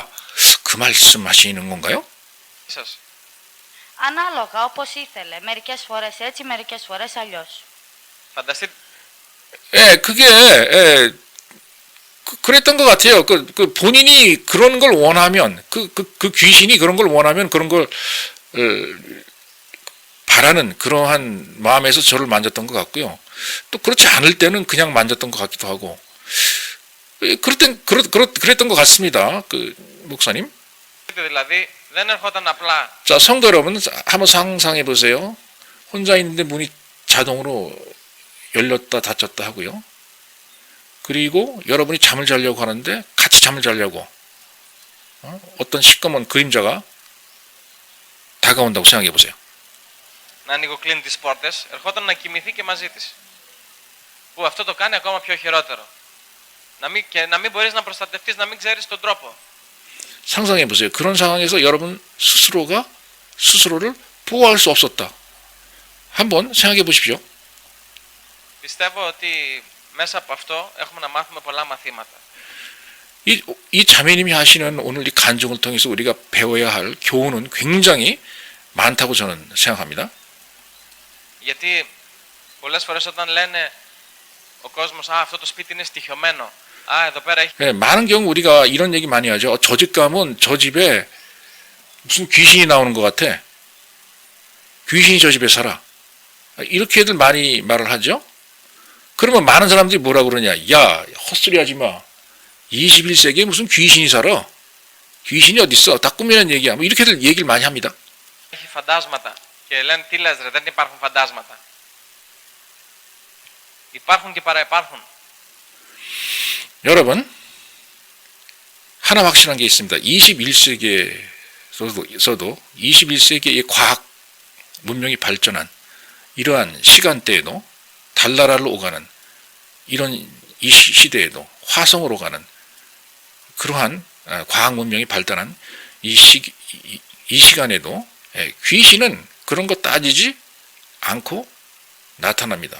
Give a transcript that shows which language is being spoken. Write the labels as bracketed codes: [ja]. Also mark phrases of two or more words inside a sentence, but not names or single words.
[ko] 그 말씀하시는 건가요? [el] Σας. Ανάλογα, όπως ήθελε. Μερικές φορές έτσι, μερικές φορές αλλιώς. Φανταστείτε. [ko] 그게 그랬던 것 같아요. 그 본인이 그런 걸 원하면 그 귀신이 그런 걸 원하면 그런 걸 바라는 그러한 마음에서 저를 만졌던 것 같고요. 또 그렇지 않을 때는 그냥 만졌던 것 같기도 하고. 그랬던 것 같습니다. 그 목사님. [el] Δηλαδή δεν ερχόταν απλά. [ko] 자, 성도 여러분, 한번 상상해 보세요. 혼자 있는데 문이 자동으로 열렸다 닫혔다 하고요. 그리고 여러분이 잠을 자려고 하는데 같이 잠을 자려고 어떤 시꺼먼 그림자가 다가온다고 생각해 보세요. [el] Να ανοιγοκλίνει τις πόρτες, ερχόταν να κοιμηθεί και μαζί της. Που αυτό το κάνει ακόμα πιο χειρότερο. Να μην μπορείς να προστατευτείς, να μην ξέρεις τον τρόπο. [ko] 상상해 보세요. 그런 상황에서 여러분 스스로를 보호할 수 없었다. 한번 생각해 보십시오. [el] Πιστεύω ότι μέσα από αυτό έχουμε να μάθουμε πολλά μαθήματα. [ko] 이 자매님이 하시는 오늘 이 간증을 통해서 우리가 배워야 할 교훈은 굉장히 많다고 저는 생각합니다. [el] Γιατί πολλές φορές όταν λένε ο κόσμος «Α, αυτό το σπίτι είναι στοιχειωμένο», «Α, εδώ πέρα έχει...» [ko] 네, 많은 경우 우리가 이런 얘기 많이 하죠. 저 집 가면 저 집에 무슨 귀신이 나오는 것 같아. 귀신이 저 집에 살아. 이렇게들 많이 말을 하죠. 그러면 많은 사람들이 뭐라 그러냐. 야, 헛소리 하지 마. 21세기에 무슨 귀신이 살아. 귀신이 어딨어. 다 꿈이라는 얘기야. 뭐 이렇게들 얘기를 많이 합니다. [el] έχει φαντάσματα και λένε «Τι λες ρε, δεν υπάρχουν φαντάσματα». Υπάρχουν και παραυπάρχουν. [ko] 여러분, 하나 확실한 게 있습니다. 21세기에서도 21세기의 과학 문명이 발전한 이러한 시간대에도 달나라로 오가는 이런 이 시대에도 화성으로 가는 그러한 과학 문명이 발달한 이 시간에도 귀신은 그런 거 따지지 않고 나타납니다.